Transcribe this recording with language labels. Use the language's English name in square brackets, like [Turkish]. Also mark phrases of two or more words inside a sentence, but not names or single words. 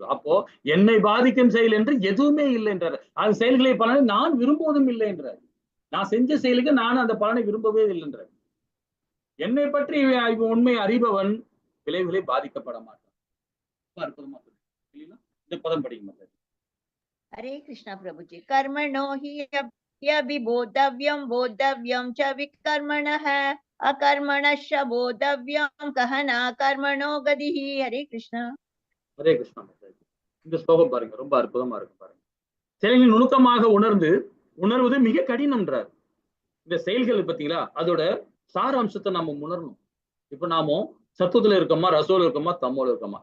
[Tamil] அப்போ என்னை பாதிக்கும் செயல் என்று எதுவுமே இல்லை என்றார். அது செயல்களை பலனை நான் விரும்புவதும் இல்லை என்றார். நான் செஞ்ச செயலுக்கு நான் அந்த பலனை விரும்பவே இல்லை என்றார். என்னை பற்றி உண்மை அறிபவன் விளைவுகளை பாதிக்கப்பட மாட்டான். அற்புதமா இந்த பதம் படிக்க மாட்டார். [Hindi] हरे कृष्णा प्रभुजी। [Sanskrit] कर्मणो हि यभिबोधव्यं बोधव्यं च विकर्मणः अकर्मणश्च बोधव्यं कहना कर्मणो गतिः। [Hindi] हरे कृष्णा। [Tamil] ஹரே கிருஷ்ணா. இந்த ஸ்லோகம் பாருங்க, ரொம்ப அற்புதமா இருக்கு பாருங்க. செயல்களின் நுணுக்கமாக உணர்வது மிக கடினம்ன்றார். இந்த செயல்கள் பார்த்தீங்களா, அதோட சார அம்சத்தை நம்ம உணரணும். இப்ப நாம சத்துவத்துல இருக்கோமா, ரசோல இருக்கோமா, தம்மோல இருக்கோமா?